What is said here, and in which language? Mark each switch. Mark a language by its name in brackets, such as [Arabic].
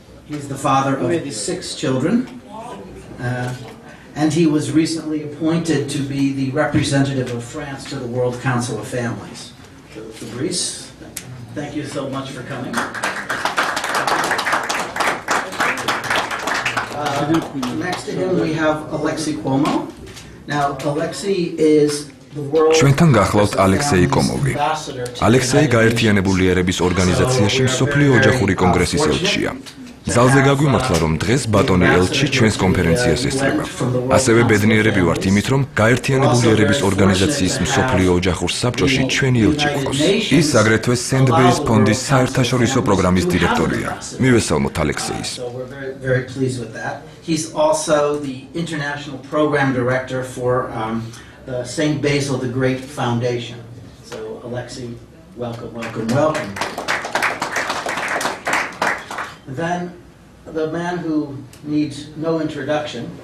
[English] He's the father of 6 children. And he was recently appointed to be the representative of France to the World Council of Families. So, Fabrice, thank you so much for coming. Next to him we have Alexei Cuomo. Now Alexei is the world [Georgian] ჩვენთან გახლავთ ალექსეი კომოვი. ალექსეი გაერთიანებული ერების ორგანიზაციაში მსოფლიო ოჯახური კონგრესის ელჩია. ზალზე გაგვიმართლა, რომ დღეს ბატონი ელჩი ჩვენს კონფერენციას ესწრება. ასევე ბედნიერები ვართ იმით, რომ გაერთიანებული ერების ორგანიზაციის მსოფლიო ოჯახურ საბჭოში ჩვენი ელჩი გვყავს. ის აგრეთვე სენდბეის ფონდის საერთაშორისო პროგრამის დირექტორია. მივესალმოთ ალექსეის. [English] Very pleased with that. He's also the international program director for the St. Basil the Great Foundation. So, Alexei, welcome, welcome, welcome. Then, the man who needs no introduction.